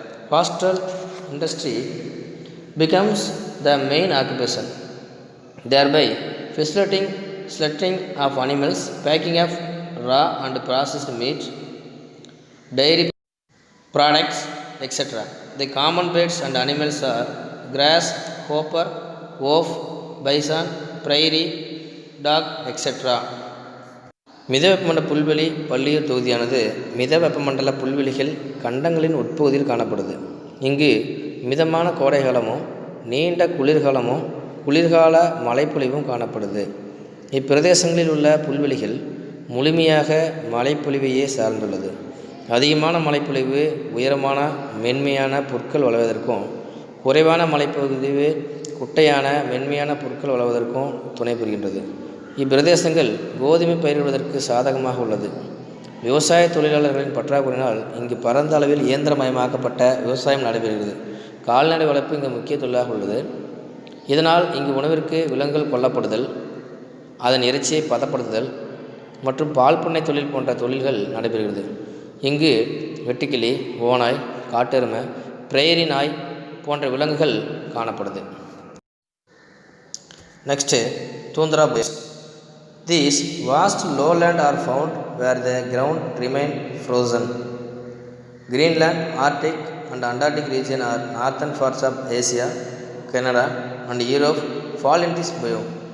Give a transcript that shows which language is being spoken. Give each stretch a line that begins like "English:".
English: Pastoral industry becomes the main occupation, thereby facilitating slaughtering of animals, packing of raw and processed meat, dairy products, etc. The common pets and animals are grass, hopper, wolf, bison, prairie dog, etc.
Tamil: மிதவெப்பமண்டல புல்வெளி பல்லுயிர் தொகுதியானது மிதவெப்பமண்டல புல்வெளிகள் கண்டங்களின் உட்பகுதியில் காணப்படுது. இங்கு மிதமான கோடைகாலமும் நீண்ட குளிர்காலமும் குளிர்கால மழைப்பொழிவும் காணப்படுது. இப்பிரதேசங்களில் உள்ள புல்வெளிகள் முழுமையாக மழைப்பொழிவையே சார்ந்துள்ளது. அதிகமான மழைப்பொழிவு உயரமான மென்மையான புற்கள் வளர்வதற்கும், குறைவான மழைப்பொழிவு குட்டையான மென்மையான புற்கள் வளர்வதற்கும் துணை புரிகின்றது. இப்பிரதேசங்கள் கோதுமை பயிரிடுவதற்கு சாதகமாக உள்ளது. விவசாய தொழிலாளர்களின் பற்றாக்குறையினால் இங்கு பரந்த அளவில் இயந்திரமயமாக்கப்பட்ட விவசாயம் நடைபெறுகிறது. கால்நடை வளர்ப்பு இங்கு முக்கிய தொழிலாக உள்ளது. இதனால் இங்கு உணவிற்கு விலங்குகள் கொல்லப்படுதல், அதன் இறைச்சியை பதப்படுத்துதல் மற்றும் பால் பண்ணை தொழில் போன்ற தொழில்கள் நடைபெறுகிறது. இங்கு வெட்டுக்கிளி, ஓநாய், காட்டெருமை, பிரேரி நாய் போன்ற விலங்குகள் காணப்படுது.
English: Next tundra biosphere. These vast lowland are found where the ground remain frozen. Greenland, Arctic and Antarctic region are northern parts of Asia, Canada and Europe fall in this biome.